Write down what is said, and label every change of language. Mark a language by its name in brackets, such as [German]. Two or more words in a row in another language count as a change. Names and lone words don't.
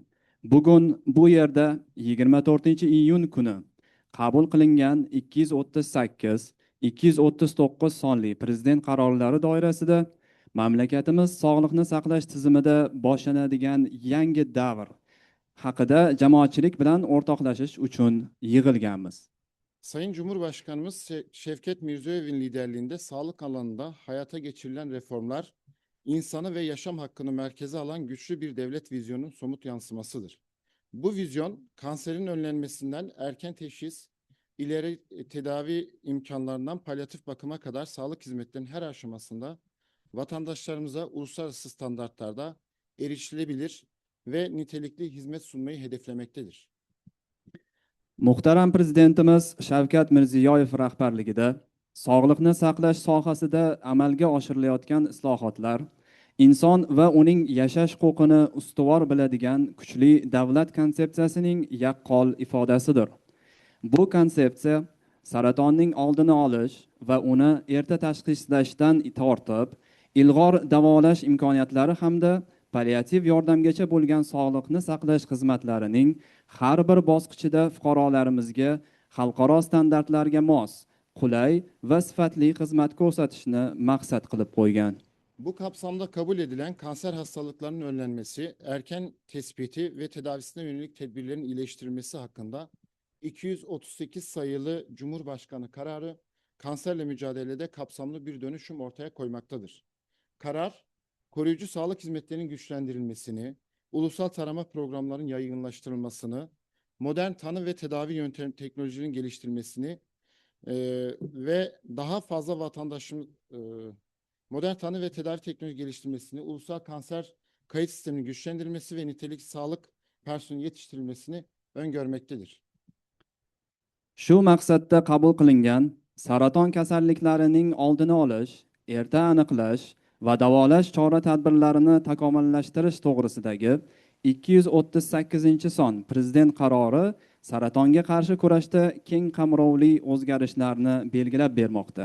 [Uzbek] Bugun bu yerda 24-iyun kuni qabul qilingan 238 239 sonli prezident qarorlari doirasida mamlakatimiz sog'liqni saqlash tizimida boshlanadigan yangi davr haqida jamoatchilik bilan o'rtoqlashish uchun yig'ilganmiz. [Turkish] Sayın Cumhurbaşkanımız Şevket Mirziyoyev'in liderliğinde sağlık alanında hayata geçirilen reformlar, insanı ve yaşam hakkını merkeze alan güçlü bir devlet vizyonunun somut yansımasıdır. Bu vizyon, kanserin önlenmesinden erken teşhis, ileri tedavi imkanlarından palyatif bakıma kadar sağlık hizmetlerinin her aşamasında vatandaşlarımıza uluslararası standartlarda erişilebilir ve nitelikli hizmet sunmayı hedeflemektedir. [Uzbek] Muhtaram Prezidentimiz Shavkat Mirziyoyev rahbarligida sog'liqni saqlash sohasida amalga oshirilayotgan islohotlar inson va uning yashash huquqini ustuvor biladigan kuchli davlat konsepsiyasining yaqqol ifodasidir. Bu konsepsiya saratonning oldini olish va uni erta tashxislashdan tortib, ilg'or davolash imkoniyatlari hamda palliativ yordamgacha bo'lgan sog'liqni saqlash xizmatlarining har bir bosqichida fuqarolarimizga xalqaro standartlarga mos, qulay va sifatli xizmat ko'rsatishni maqsad qilib qo'ygan. [Turkish] Bu kapsamda kabul edilen kanser hastalıklarının önlenmesi, erken tespiti ve tedavisine yönelik tedbirlerin iyileştirilmesi hakkında 238 sayılı Cumhurbaşkanı kararı kanserle mücadelede kapsamlı bir dönüşüm ortaya koymaktadır. Karar, koruyucu sağlık hizmetlerinin güçlendirilmesini, ulusal tarama programlarının yaygınlaştırılmasını, modern tanı ve tedavi yöntem teknolojilerinin geliştirilmesini ve daha fazla vatandaşın modern tanı ve tedavi teknoloji geliştirilmesini, ulusal kanser kayıt sisteminin güçlendirilmesi ve nitelikli sağlık personeli yetiştirilmesini öngörmektedir. [Uzbek] Shu maqsadda qabul qilingan saraton kasalliklarining oldini olish, erta aniqlash va davolash chora-tadbirlarini takomillashtirish to'g'risidagi 238-son Prezident qarori saratonga qarshi kurashda keng qamrovli o'zgarishlarni belgilab bermoqda.